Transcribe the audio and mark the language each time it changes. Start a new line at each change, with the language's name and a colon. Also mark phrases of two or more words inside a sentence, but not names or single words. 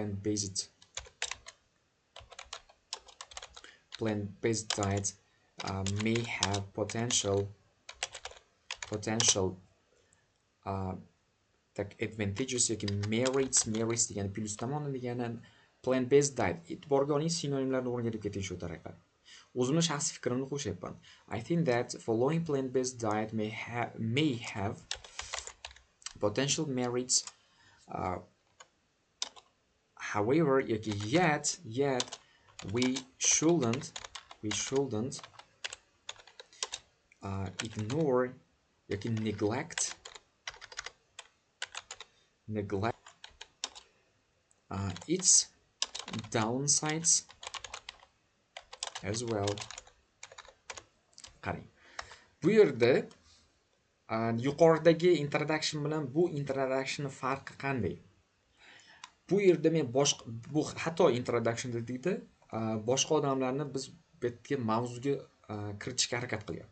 English: Plant-based diet may have potential advantages
Uzbek: yoki merits degan plus tomoni degani
English: plant-based diet.
Uzbek: E'tiborga oling, sinonimlarni o'rganib keting shu tariqa. O'zimning shaxsiy fikrimni qo'shyapman.
English: I think that following plant-based diet may have potential merits. However, yet we shouldn't ignore neglect its downsides as well.
Uzbek: Qarang. Bu yerda yuqoridagi introduction bilan bu introduction farqi qanday? Bu yerda men bu xato introduction dedikda boshqa odamlarni biz bu yerga mavzuga kiritishga harakat qilyapmiz.